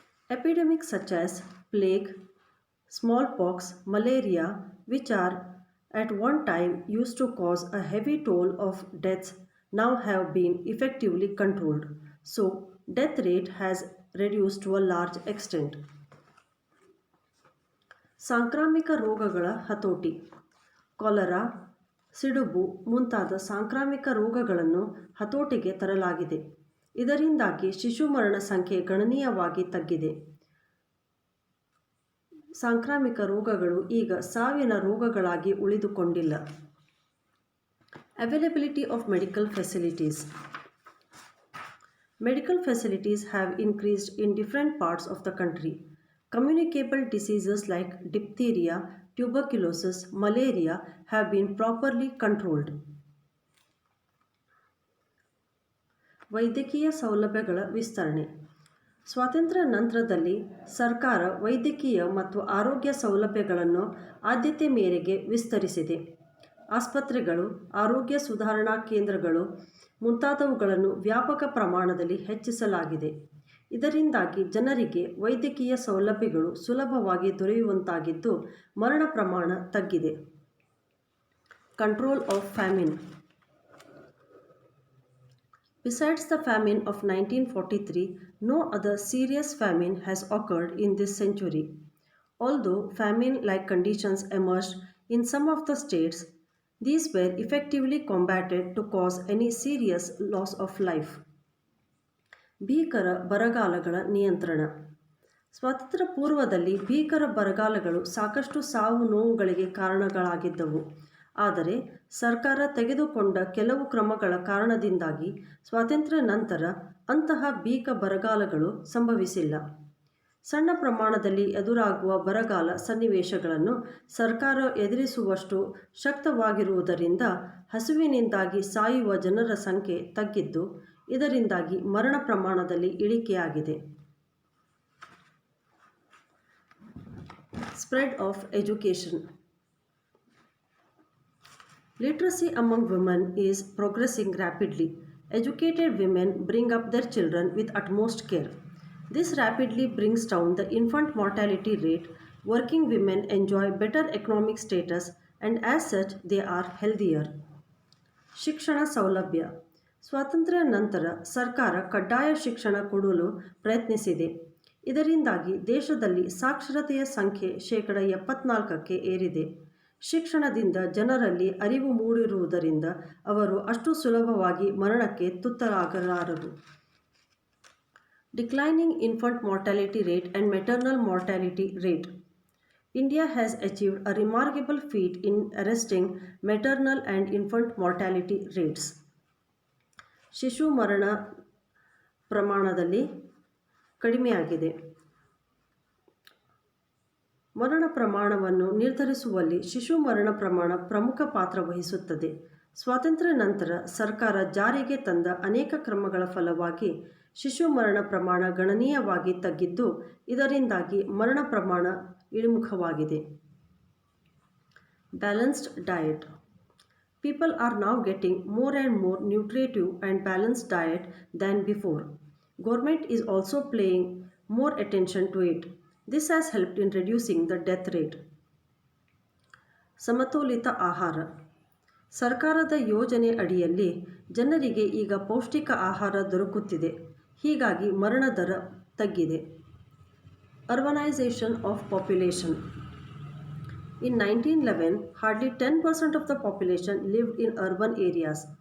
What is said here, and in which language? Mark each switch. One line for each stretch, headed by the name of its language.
English: Epidemics such as plague, smallpox, malaria, which are at one time used to cause a heavy toll of deaths, now have been effectively controlled. So, death rate has reduced to a large extent.
Kannada: ಸಾಂಕ್ರಾಮಿಕ ರೋಗಗಳ ಹತೋಟಿ. Cholera, ಸಿಡುಬು ಮುಂತಾದ ಸಾಂಕ್ರಾಮಿಕ ರೋಗಗಳನ್ನು ಹತೋಟಿಗೆ ತರಲಾಗಿದೆ. ಇದರಿಂದಾಗಿ ಶಿಶು ಮರಣ ಸಂಖ್ಯೆ ಗಣನೀಯವಾಗಿ ತಗ್ಗಿದೆ. ಸಾಂಕ್ರಾಮಿಕ ರೋಗಗಳು ಈಗ ಸಾವಿನ ರೋಗಗಳಾಗಿ ಉಳಿದುಕೊಂಡಿಲ್ಲ.
English: Availability of medical facilities. Medical facilities have increased in different parts of the country. Communicable diseases like diphtheria, tuberculosis, malaria have been properly controlled.
Kannada: ವೈದ್ಯಕೀಯ ಸೌಲಭ್ಯಗಳ ವಿಸ್ತರಣೆ. ಸ್ವಾತಂತ್ರ್ಯ ನಂತರದಲ್ಲಿ ಸರ್ಕಾರ ವೈದ್ಯಕೀಯ ಮತ್ತು ಆರೋಗ್ಯ ಸೌಲಭ್ಯಗಳನ್ನು ಆದ್ಯತೆ ಮೇರೆಗೆ ವಿಸ್ತರಿಸಿದೆ. ಆಸ್ಪತ್ರೆಗಳು, ಆರೋಗ್ಯ ಸುಧಾರಣಾ ಕೇಂದ್ರಗಳು ಮುಂತಾದವುಗಳನ್ನು ವ್ಯಾಪಕ ಪ್ರಮಾಣದಲ್ಲಿ ಹೆಚ್ಚಿಸಲಾಗಿದೆ. ಇದರಿಂದಾಗಿ ಜನರಿಗೆ ವೈದ್ಯಕೀಯ ಸೌಲಭ್ಯಗಳು ಸುಲಭವಾಗಿ ದೊರೆಯುವಂತಾಗಿದ್ದು ಮರಣ ಪ್ರಮಾಣ ತಗ್ಗಿದೆ.
English: Control of famine. Besides the famine of 1943, no other serious famine has occurred in this century. Although famine-like conditions emerged in some of the states, these were effectively combated to cause any serious loss of life.
Kannada: ಭೀಕರ ಬರಗಾಲಗಳ ನಿಯಂತ್ರಣ. ಸ್ವಾತಂತ್ರ್ಯ ಪೂರ್ವದಲ್ಲಿ ಭೀಕರ ಬರಗಾಲಗಳು ಸಾಕಷ್ಟು ಸಾವು ನೋವುಗಳಿಗೆ ಕಾರಣಗಳಾಗಿದ್ದವು. ಆದರೆ ಸರ್ಕಾರ ತೆಗೆದುಕೊಂಡ ಕೆಲವು ಕ್ರಮಗಳ ಕಾರಣದಿಂದಾಗಿ ಸ್ವಾತಂತ್ರ್ಯ ನಂತರ ಅಂತಹ ಭೀಕರ ಬರಗಾಲಗಳು ಸಂಭವಿಸಿಲ್ಲ. ಸಣ್ಣ ಪ್ರಮಾಣದಲ್ಲಿ ಎದುರಾಗುವ ಬರಗಾಲ ಸನ್ನಿವೇಶಗಳನ್ನು ಸರ್ಕಾರ ಎದುರಿಸುವಷ್ಟು ಶಕ್ತವಾಗಿರುವುದರಿಂದ ಹಸಿವಿನಿಂದಾಗಿ ಸಾಯುವ ಜನರ ಸಂಖ್ಯೆ ತಗ್ಗಿದ್ದು, ಇದರಿಂದಾಗಿ ಮರಣ ಪ್ರಮಾಣದಲ್ಲಿ ಇಳಿಕೆಯಾಗಿದೆ.
English: Spread of education. Literacy among women is progressing rapidly. Educated women bring up their children with utmost care. This rapidly brings down the infant mortality rate. Working women enjoy better economic status and as such they are healthier.
Kannada: ಶಿಕ್ಷಣ ಸೌಲಭ್ಯ. ಸ್ವಾತಂತ್ರ್ಯ ನಂತರ ಸರ್ಕಾರ ಕಡ್ಡಾಯ ಶಿಕ್ಷಣ ಕೊಡಲು ಪ್ರಯತ್ನಿಸಿದೆ. ಇದರಿಂದಾಗಿ ದೇಶದಲ್ಲಿ ಸಾಕ್ಷರತೆಯ ಸಂಖ್ಯೆ 74% ಏರಿದೆ. ಶಿಕ್ಷಣದಿಂದ ಜನರಲ್ಲಿ ಅರಿವು ಮೂಡಿರುವುದರಿಂದ ಅವರು ಅಷ್ಟು ಸುಲಭವಾಗಿ ಮರಣಕ್ಕೆ ತುತ್ತಾಗಲಾರರು.
English: Declining infant mortality rate and maternal mortality rate. India has achieved a remarkable feat in arresting maternal and infant mortality rates.
Kannada: ಶಿಶು ಮರಣ ಪ್ರಮಾಣದಲ್ಲಿ ಕಡಿಮೆಯಾಗಿದೆ. ಮರಣ ಪ್ರಮಾಣವನ್ನು ನಿರ್ಧರಿಸುವಲ್ಲಿ ಶಿಶು ಮರಣ ಪ್ರಮಾಣ ಪ್ರಮುಖ ಪಾತ್ರ ವಹಿಸುತ್ತದೆ. ಸ್ವಾತಂತ್ರ್ಯ ನಂತರ ಸರ್ಕಾರ ಜಾರಿಗೆ ತಂದ ಅನೇಕ ಕ್ರಮಗಳ ಫಲವಾಗಿ ಶಿಶು ಮರಣ ಪ್ರಮಾಣ ಗಣನೀಯವಾಗಿ ತಗ್ಗಿದ್ದು, ಇದರಿಂದಾಗಿ ಮರಣ ಪ್ರಮಾಣ ಇಳಿಮುಖವಾಗಿದೆ.
English: Balanced diet. People are now getting more and more nutritive and balanced diet than before. Government is also paying more attention to it. This has helped in reducing the death rate.
Kannada: ಸಮತೋಲಿತ ಆಹಾರ. ಸರ್ಕಾರದ ಯೋಜನೆ ಅಡಿಯಲ್ಲಿ ಜನರಿಗೆ ಈಗ ಪೌಷ್ಟಿಕ ಆಹಾರ ದೊರಕುತ್ತಿದೆ. ಹೀಗಾಗಿ ಮರಣ ದರ ತಗ್ಗಿದೆ.
English: Urbanization of population. In 1911, hardly 10% of the population lived in urban areas.